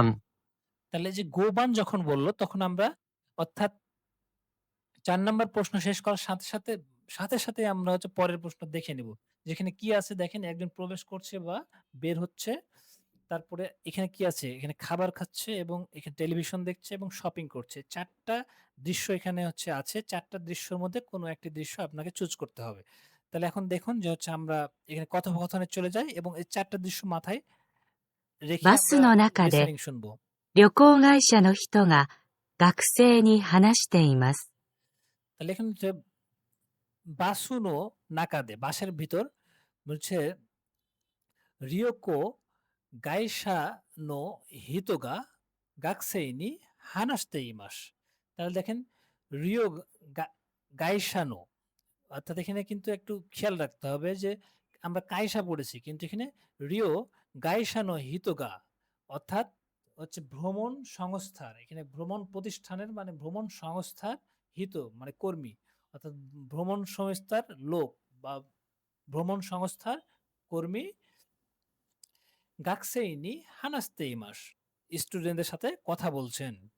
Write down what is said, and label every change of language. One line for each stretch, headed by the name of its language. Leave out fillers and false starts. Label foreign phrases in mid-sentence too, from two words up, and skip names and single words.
Bangla: তাহলে যে গোবান যখন বললো তখন আমরা অর্থাৎ 4 নাম্বার প্রশ্ন শেষ করার সাথে সাথে সাথে আমরা হচ্ছে পরের প্রশ্ন দেখে নিব, যেখানে কি আছে দেখেন, একজন প্রবেশ করছে বা বের হচ্ছে, তারপরে এখানে কি আছে, এখানে খাবার খাচ্ছে এবং এখানে টেলিভিশন দেখছে এবং শপিং করছে, 4টা দৃশ্য এখানে হচ্ছে আছে, 4টা দৃশ্যের মধ্যে কোনো একটি দৃশ্য আপনাকে চুজ করতে হবে। তাহলে এখন দেখুন যে হচ্ছে আমরা এখানে কথোপকথনে চলে যাই এবং এই 4টা দৃশ্য মাথায় রেখে
Japanese: バス
Bangla: আমরা
Japanese: の中で
Bangla: লিসেনিং শুনবো।
Japanese: 旅行会社の人が学生に話しています。
Bangla: তাহলে এখানে হচ্ছে
Japanese: バスの 中で
Bangla: বাসের ভিতর, বলছে
Japanese: 旅行 会社 の 人が 学生に 話して います.
Bangla: তাহলে দেখেন
Japanese: 旅行 会社の,
Bangla: অর্থাৎ এখানে কিন্তু একটু খেয়াল রাখতে হবে যে আমরা কাইসা পড়েছি, কিন্তু এখানে
Japanese: 旅行 会社の 人が,
Bangla: অর্থাৎ হচ্ছে ভ্রমণ সংস্থার, এখানে ভ্রমণ প্রতিষ্ঠানের মানে ভ্রমণ সংস্থার হিত মানে কর্মী, অর্থাৎ ভ্রমণ সংস্থার লোক বা ভ্রমণ সংস্থার কর্মী
Japanese: 学生に 話して います,
Bangla: স্টুডেন্টদের সাথে কথা বলছেন।